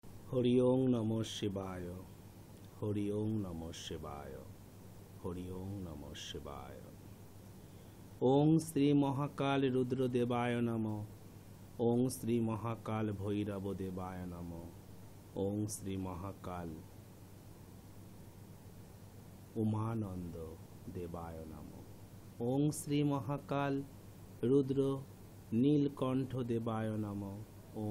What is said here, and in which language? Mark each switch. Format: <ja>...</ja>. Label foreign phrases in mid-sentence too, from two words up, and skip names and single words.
<sa>হরি ওং নমঃ শিবায়, হরি ওং নমঃ শিবায়, হরি ওং নমঃ শিবায়। ওং শ্রী মহাকাল রুদ্রদেবায় নমঃ, ওং শ্রী মহাকাল ভৈরব দেবায় নমঃ, ওং শ্রী মহাকাল উমানন্দ দেবায় নমঃ, ওং শ্রী মহাকাল রুদ্র নীলকণ্ঠ দেবায় নমঃ, ওং</sa>